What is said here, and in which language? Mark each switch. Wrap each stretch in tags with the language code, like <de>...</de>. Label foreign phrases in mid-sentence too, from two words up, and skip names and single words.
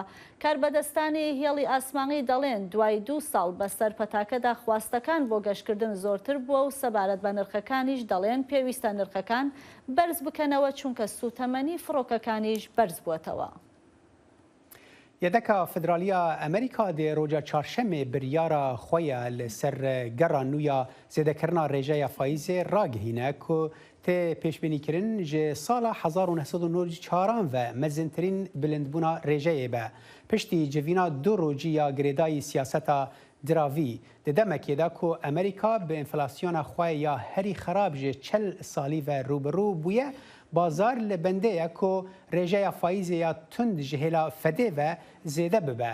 <ckb>کاربەدەستانی هێڵی ئاسمانی دەڵێن دوای 2 ساڵ بەسەر پەتاکەدا خواستەکان بۆ گەشتکردن زۆرتر بووە و سەبارەت بە نرخەکانیش دەڵێن پێویستە نرخەکان بەرز بکەنەوە چونکە سوتەمەنی فڕۆکەکانیش بەرز بووەتەوە.</ckb> <ku>یەدەکە فدرالیە ئەمریکا دێ ڕۆژە چارشەمێ بریارە خۆیە لەسەر گەڕا نویا زێدەکردنا ڕێژەیە فایزێ ڕاگەهینە کو تێ پێشبینیکردن ji ساڵا 1994 ve mezintirîn bilindbûna rêjeyê be. Piştî civîna du rojî ya girêdayî siyaseta diravî di demekê de ku Amerîka bi enflasyona xwe ya herî xerab ji 40 salî ve rûbirû bûye, bazar li bendeye ku rêjeya faîzê ya tund ji hêla fedê ve zêde bibe.</ku>